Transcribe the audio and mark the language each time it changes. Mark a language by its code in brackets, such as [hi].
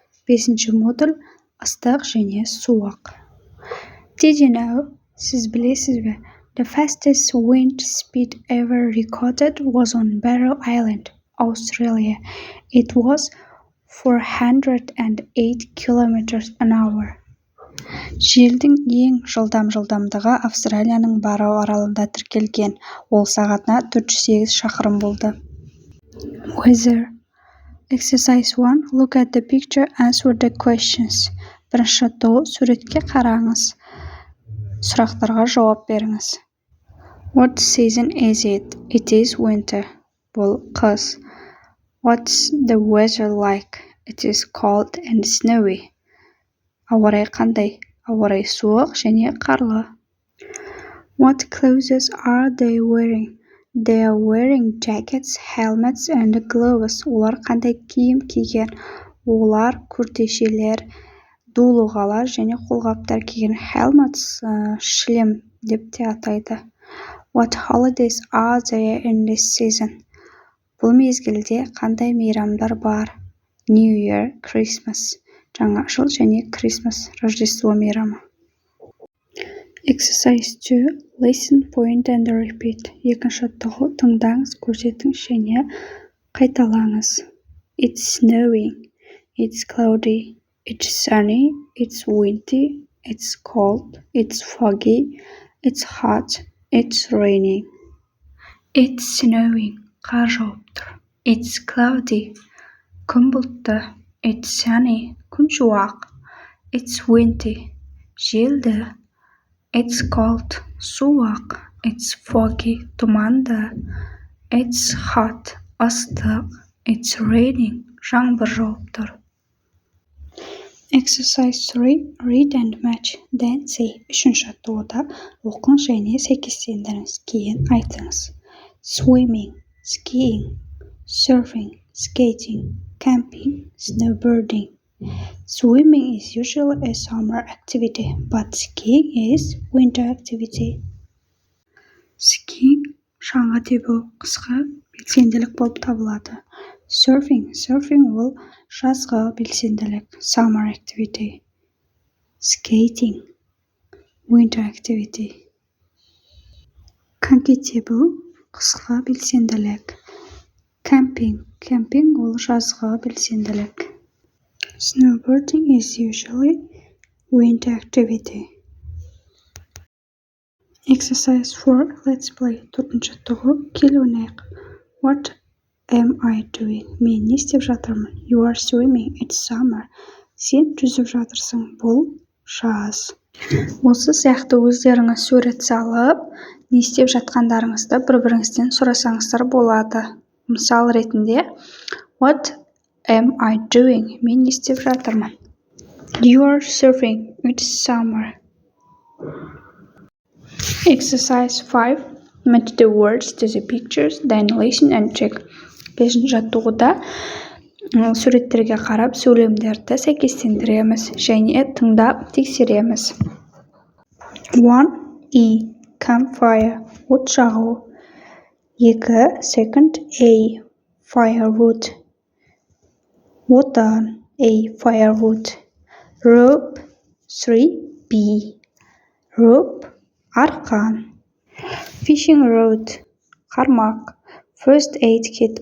[kk] 5-ші модуль, ыстық және суық. [en] Did you know? [kk] Сіз білесіз бе? [en] The fastest wind speed ever recorded was on Barrow Island, Australia. It was 408 kilometers an hour. [kk] Желдің ең жылдамдығы Австралияның Барроу аралында тіркелген. Ол сағатына 408 шақырым болды. [en] Weather. Exercise 1. Look at the picture, answer the questions. [kk] Бірінші жаттығу, суретке қараңыз. Сұрақтарға жауап беріңіз. [en] What season is it? It is winter. [kk] Бұл қыс. [en] What's the weather like? It is cold and snowy. [kk] Ауа райы қандай? Ауа райы суық және қарлы. [en] What clothes are they wearing? They are wearing jackets, helmets and gloves. [kk] Олар қандай киім киген? Олар күртешелер, дулығалар және қолғаптар киген. Helmets шлем деп те атайды. [en] What holidays are there in this season? [kk] Бұл мезгілде қандай мейрамдар бар? [en] New Year, Christmas. [kk] Жаңа жыл және Christmas, Рождество мейрамы. [en] Exercise 2. Listen, point and repeat. Екінші жаттығу, тыңдаңыз, көрсетіңіз және қайталаңыз. It's snowing. It's cloudy. It's sunny. It's windy. It's cold. It's foggy. It's hot. It's raining. It's snowing. [kk] Қар жауып тұр. [en] It's cloudy. [kk] Күн бұлтты. [en] It's sunny. [kk] Күн шуақ. [en] It's windy. [kk] Желді. [en] It's cold. [kk] Суық. [en] It's foggy. [kk] Тұманды. [en] It's hot. [kk] Ыстық. [en] It's raining. [kk] Жаңбыр жауып тұр. [en] Exercise 3. Read and match. Then say. [kk] Үшінші жаттығуда оқыңыз және сәйкестендіріңіз. Кейін айтыңыз. [en] Swimming, skiing, surfing, skating, camping, snowboarding. Swimming is usually a summer activity, but skiing is winter activity. [kk] Skiing шаңғы тебу қысқы белсенділік болып табылады. Surfing ол жазғы белсенділік, [en] summer activity. Skating, winter activity. [kk] Коньки тебу қысқы белсенділік. Camping ол жазғы белсенділік. [en] Snowboarding is usually winter activity. Exercise 4. Let's play. [kk] 4-ші жаттығу, кел ойнайық. [en] What am I doing? [kk] Мен не істеп жатырмын? [en] You are swimming. It's summer. [kk] Сен жүзіп жатырсың. Бұл жаз. Осы сияқты өздеріңіз сурет салып, не істеп жатқандарыңызды бір-біріңізден сұрасаңыздар болады. Мысал ретінде, [en] What am I doing? [kk] Мен не істеп жатырмын? [en] You are surfing. It's summer. Exercise 5. Match the words to the pictures, then listen and check. [kk] 5-ші жаттығуда суреттерге қарап, сөйлемдерді сәйкестендіреміз және тыңдап тексереміз. [en] 1. E. Campfire. [kk] От жағу. [en] 2. Second. A. Firewood. [kk] Отан. [en] A. Firewood. Rope. 3. B. Rope. [kk] Арқан. [en] Fishing rod. [kk] Қармақ. [en] First aid kit.